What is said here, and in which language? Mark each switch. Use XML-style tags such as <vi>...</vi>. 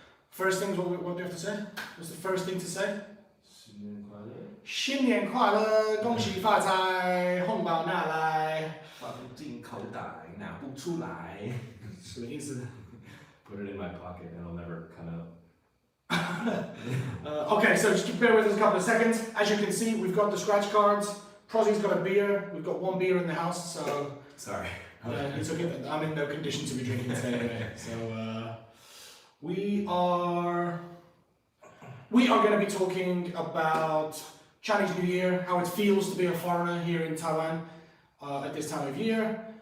<en>First things, what do you have to say? What's the first thing to say?</en> <zh>新年快乐。新年快乐，恭喜发财，红包拿来。发不进口袋，拿不出来。什么意思？</zh> <en>Put it in my pocket and it'll never come out. Okay, so just bear with us a couple of seconds. As you can see, we've got the scratch cards. Prozzie's got a beer. We've got 1 beer in the house, so... Sorry. It's okay. I'm in no condition to be drinking today anyway. So we are going to be talking about Chinese New Year, how it feels to be a foreigner here in Taiwan at this time of year.</en>